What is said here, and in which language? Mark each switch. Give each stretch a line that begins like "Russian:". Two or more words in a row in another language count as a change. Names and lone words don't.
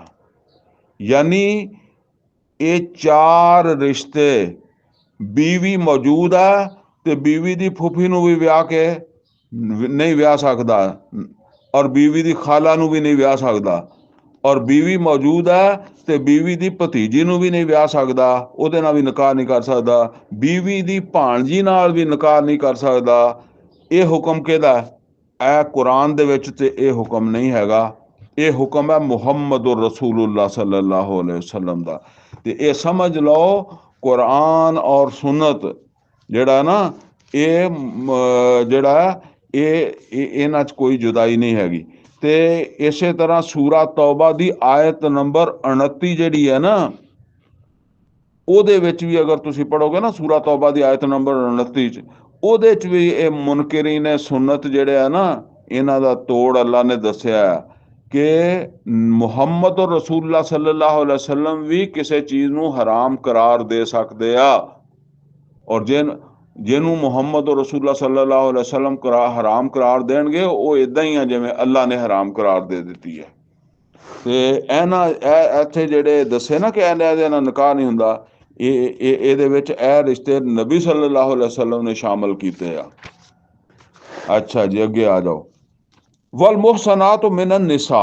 Punjabi: ਯਾਨੀ ਇਹ ਚਾਰ ਰਿਸ਼ਤੇ, ਬੀਵੀ ਮੌਜੂਦ ਆ ਤੇ ਬੀਵੀ ਦੀ ਫੁੱਫੀ ਨੂੰ ਵੀ ਵਿਆਹ ਕੇ ਨਹੀਂ ਵਿਆਹ ਸਕਦਾ, ਔਰ ਬੀਵੀ ਦੀ ਖਾਲਾ ਨੂੰ ਵੀ ਨਹੀਂ ਵਿਆਹ ਸਕਦਾ, ਔਰ ਬੀਵੀ ਮੌਜੂਦ ਹੈ ਤੇ ਬੀਵੀ ਦੀ ਭਤੀਜੀ ਨੂੰ ਵੀ ਨਹੀਂ ਵਿਆਹ ਸਕਦਾ, ਉਹਦੇ ਨਾਲ ਵੀ ਨਿਕਾਹ ਨਹੀਂ ਕਰ ਸਕਦਾ, ਬੀਵੀ ਦੀ ਭਾਣਜੀ ਨਾਲ ਵੀ ਨਿਕਾਹ ਨਹੀਂ ਕਰ ਸਕਦਾ। ਇਹ ਹੁਕਮ ਕਿਹਦਾ? ਇਹ ਕੁਰਾਨ ਦੇ ਵਿੱਚ ਤੇ ਇਹ ਹੁਕਮ ਨਹੀਂ ਹੈਗਾ। ਇਹ ਹੁਕਮ ਹੈ
Arabic: محمد رسول الله صلى الله عليه وسلم
Punjabi: ਦਾ। ਤੇ ਇਹ ਸਮਝ ਲਓ ਕੁਰਾਨ ਔਰ ਸੁਨਤ ਜਿਹੜਾ ਨਾ ਇਹ ਜਿਹੜਾ ਇਹ ਇਹਨਾਂ 'ਚ ਕੋਈ ਜੁਦਾਈ ਨਹੀਂ ਹੈਗੀ। ਤੇ ਇਸੇ ਤਰ੍ਹਾਂ ਸੂਰਾ ਤੌਬਾ ਦੀ ਆਇਤ ਨੰਬਰ 29 ਜਿਹੜੀ ਹੈ ਨਾ, ਉਹਦੇ ਵਿੱਚ ਵੀ ਅਗਰ ਤੁਸੀਂ ਪੜੋਗੇ ਨਾ ਸੂਰਾ ਤੌਬਾ ਦੀ ਆਇਤ ਨੰਬਰ 29 'ਚ, ਉਹਦੇ 'ਚ ਵੀ ਇਹ ਮੁਨਕਰੀਨ ਸੁਨਤ ਜਿਹੜੇ ਆ ਨਾ, ਇਹਨਾਂ ਦਾ ਤੋੜ ਅੱਲਾ ਨੇ ਦੱਸਿਆ ਕਿ
Arabic: محمد رسول الله صلى الله عليه وسلم
Punjabi: ਵੀ ਕਿਸੇ ਚੀਜ਼ ਨੂੰ ਹਰਾਮ ਕਰਾਰ ਦੇ ਸਕਦੇ ਆ। ਔਰ ਜਿਹਨੂੰ
Arabic: محمد رسول الله صلى الله عليه وسلم
Punjabi: ਹਰਾਮ ਕਰਾਰ ਦੇਣਗੇ, ਉਹ ਇਦਾਂ ਹੀ ਆ ਜਿਵੇਂ ਅੱਲਾ ਨੇ ਹਰਾਮ ਕਰਾਰ ਦੇ ਦਿੱਤੀ ਹੈ। ਤੇ ਇੱਥੇ ਜਿਹੜੇ ਦੱਸੇ ਨਾ ਕਿ ਇਹਦੇ ਨਾਲ ਨਿਕਾਹ ਨਹੀਂ ਹੁੰਦਾ, ਇਹਦੇ ਵਿੱਚ ਇਹ ਰਿਸ਼ਤੇ ਨਬੀ
Arabic: صلى الله عليه وسلم
Punjabi: ਨੇ ਸ਼ਾਮਲ ਕੀਤੇ ਆ। ਅੱਛਾ ਜੀ, ਅੱਗੇ ਆ ਜਾਓ।
Arabic: والمحصنات من النساء.